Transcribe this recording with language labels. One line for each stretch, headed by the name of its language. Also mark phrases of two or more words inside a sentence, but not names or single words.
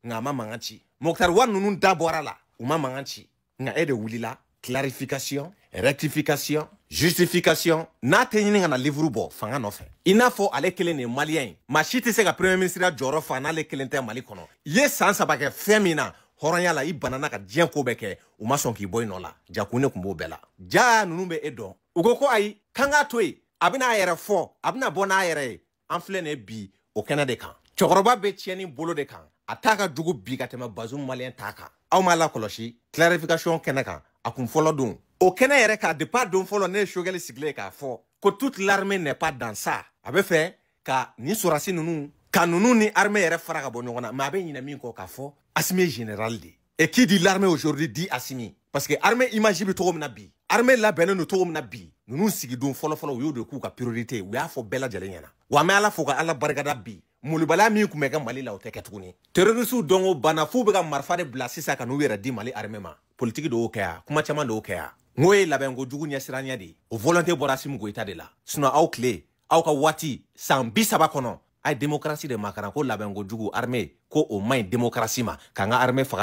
Bambara: a ma mankan ci Mokhtar Wade ninnu da bɔra la u ma mankan ci nka e de wulila
French: clarification rectification justification
Bambara: n'a tɛ ɲini ka na livre bɔ fanga nɔfɛ i n'a fɔ ale kelen de ye Malien ye maa si tɛ se ka
French: premier ministre
Bambara: jɔyɔrɔ fa n'ale kelen tɛ Mali kɔnɔ i ye san 3 kɛ fɛn min na hɔrɔnya la i banana ka diɲɛ ko bɛɛ kɛ u ma sɔn k'i bɔ i nɔ la jakun ne kun b'o bɛɛ la ja ninnu bɛ e dɔn u ko ayi k'an k'a to yen a bɛna a yɛrɛ fɔ a bɛna bɔ n'a yɛrɛ ye an filɛ nin ye bi o kɛnɛ de kan cɛkɔrɔba bɛ tiɲɛni bolo de kan a t'a ka jugu bi ka tɛmɛ Bazoum Malien t'a kan aw m'a lakɔlɔsi clarification kɛnɛ kan a kun fɔlɔ don o kɛnɛ yɛrɛ kan depuis a don fɔlɔ ne ye Shogel sigilen k'a fɔ ko
French: toute l'armée n'est pas dans ça
Bambara: a bɛ fɛ ka nin sɔrɔdasi ninnu ka ninnu ni armée yɛrɛ fara ka bɔ ɲɔgɔn na mais a bɛ ɲinɛ min kɔ k'a fɔ Assimi général de
French: et qui dit l'armée aujourd'hui dit Assimi parce que armée image
Bambara: bi cogo min na bi armée labɛnnen don cogo min na bi ninnu sigidon fɔlɔ-fɔlɔ u y'o de k'u ka priorité u y'a fɔ bɛɛ lajɛlen ɲɛna wa an bɛ ala fo ka ala barikada bi molobaliya min kun bɛ kɛ Mali la o tɛ kɛ tuguni terroristes dɔn o banna f'u bɛ ka marifa de bila sisan ka n'u yɛrɛ di Mali armée ma politique de y'o kɛ yan kuma caman de y'o kɛ yan n'o ye labɛnko jugu ɲɛsiranya de ye o volonté bɔra Assimi Goïta de la sinon aw tile aw ka waati san 30 kɔnɔ a ye démocratie de makaran ko labɛnko jugu armée ko o man ɲi démocratie ma k'an ka armée faga